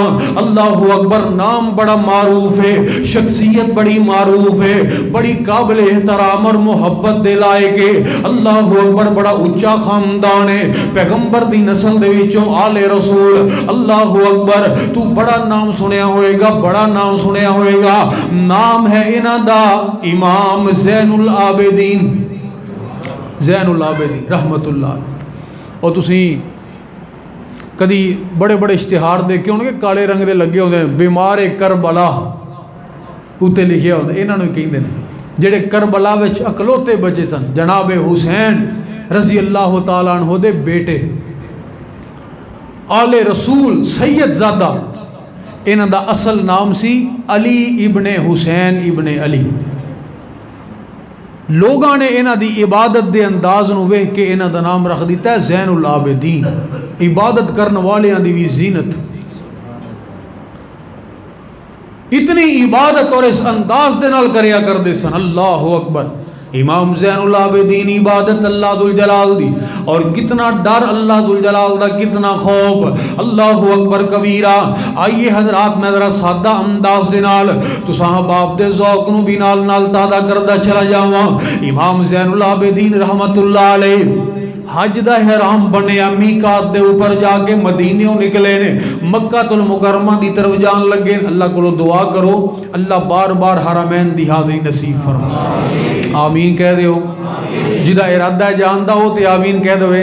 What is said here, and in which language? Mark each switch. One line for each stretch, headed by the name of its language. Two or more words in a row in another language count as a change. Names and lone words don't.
Arabic: الله أكبر.
Punjabi: ਨਾਮ ਬੜਾ ਮਾਰੂਫ਼ ਹੈ, ਸ਼ਖ਼ਸੀਯਤ ਬੜੀ ਮਾਰੂਫ਼ ਹੈ, ਬੜੀ ਕਾਬਿਲ ਏਹਤਰਾਮ ਔਰ ਮੋਹੱਬਤ ਦੇ ਲਾਇਕ।
Arabic: الله أكبر.
Punjabi: ਬੜਾ ਉੱਚਾ ਖ਼ਾਨਦਾਨ ਹੈ, ਪੈਗ਼ੰਬਰ ਦੀ ਨਸਲ ਦੇ ਵਿਚੋਂ ਆਲੇ ਰਸੂਲ।
Arabic: الله أكبر.
Punjabi: ਤੂ ਬੜਾ ਨਾਮ ਸੁਣਿਆ ਹੋਏਗਾ, ਬੜਾ ਨਾਮ ਸੁਣਿਆ ਹੋਏਗਾ। ਨਾਮ ਹੈ ਇਨ੍ਹਾਂ ਦਾ ਇਮਾਮ ਜ਼ੈਨੁਲ ਆਬਿਦੀਨ, ਜ਼ੈਨੁਲ ਆਬਿਦੀਨ ਰਹਮਤੁੱਲਾਹ। ਔਰ ਤੁਸੀ ਕਦੀ ਬੜੇ ਬੜੇ ਇਸ਼ਤਿਹਾਰ ਦੇਖੇ ਹੋਣਗੇ, ਕਾਲੇ ਰੰਗ ਦੇ ਲੱਗੇ ਹੁੰਦੇ, ਬੀਮਾਰ ਕਰਬਲਾ ਉੱਤੇ ਲਿਖਿਆ ਹੁੰਦਾ। ਇਨ੍ਹਾਂ ਨੂੰ ਕਹਿੰਦੇ ਨੇ ਜਿਹੜੇ ਕਰਬਲਾ ਵਿਚ ਇਕਲੌਤੇ ਬਚੇ ਸਨ, ਜਨਾਬ ਹੁਸੈਨ
Arabic: رضي الله تعالى عنه
Punjabi: ਦੇ ਬੇਟੇ, ਆਲੇ ਰਸੂਲ ਸੱਯਦਜ਼ਾਦਾ। ਇਨ੍ਹਾਂ ਦਾ ਅਸਲ ਨਾਮ ਸੀ ਅਲੀ ਇਬਨੇ ਹੁਸੈਨ ਇਬਨੇ ਅਲੀ। ਲੋਕਾਂ ਨੇ ਇਨ੍ਹਾਂ ਦੀ ਇਬਾਦਤ ਦੇ ਅੰਦਾਜ਼ ਨੂੰ ਵੇਖ ਕੇ ਇਨ੍ਹਾਂ ਦਾ ਨਾਮ ਰੱਖ ਦਿੱਤਾ ਹੈ ਜ਼ੈਨੁਲ ਆਬਿਦੀਨ। ਇਬਾਦਤ ਕਰਨ ਵਾਲੀਆਂ ਦੀ ਭੀ ਜ਼ੀਨਤ। ਇਤਨੀ ਇਬਾਦਤ ਔਰ ਇਸ ਅੰਦਾਜ਼ ਦੇ ਨਾਲ ਕਰਿਆ ਕਰਦੇ ਸਨ।
Arabic: الله أكبر.
Punjabi: ਇਮਾਮ ਜ਼ੈਨੁਲ ਆਬਿਦੀਨ ਇਬਾਦਤ ਅੱਲਾਹ ਦੁਲ ਜਲਾਲ ਦੀ, ਔਰ ਕਿਤਨਾ ਡਰ ਅੱਲਾਹ ਦੁਲ ਜਲਾਲ ਦਾ, ਕਿਤਨਾ ਖ਼ੌਫ਼।
Arabic: الله أكبر كبيرا.
Punjabi: ਆਇਏ ਹਜ਼ਰਾਤ, ਮੈਂ ਜ਼ਰਾ ਸਾਦਾ ਅੰਦਾਜ਼ ਦੇ ਨਾਲ ਤੁਸਾਂ ਬਾਪ ਦੇ ਜ਼ੌਕ਼ ਨੂੰ ਭੀ ਨਾਲ ਨਾਲ ਤਾਦਾ ਕਰਦਾ ਚਲਾ ਜਾਵਾਂ। ਇਮਾਮ ਜ਼ੈਨੁਲ ਆਬਿਦੀਨ ਰਹਮਤੁੱਲਾਹ ਅਲੈਹ ਹੱਜ ਦਾ ਹਰਾਮ ਬਣਿਆ, ਮੀਕ਼ਾਤ ਦੇ ਉੱਪਰ ਜਾ ਕੇ ਮਦੀਨੇ ਨਿਕਲੇ ਨੇ, ਮੱਕਾਤੁਲ ਮੁਕੱਰਮਾ ਦੀ ਤਰਫ਼ ਜਾਣ ਲੱਗੇ। ਅੱਲਾਹ ਕੋ ਦੁਆ ਕਰੋ, ਅੱਲਾਹ ਬਾਰ ਬਾਰ ਹਰਮੈਨ ਦੀ ਹਾਜ਼ਰੀ ਨਸੀਬ ਫ਼ਰਮਾ। ਆਮੀਨ ਕਹਿ ਦੋ। ਜਿਹਦਾ ਇਰਾਦਾ ਜਾਣਦਾ ਹੋ ਤੋ ਆਮੀਨ ਕਹਿ ਦੇ।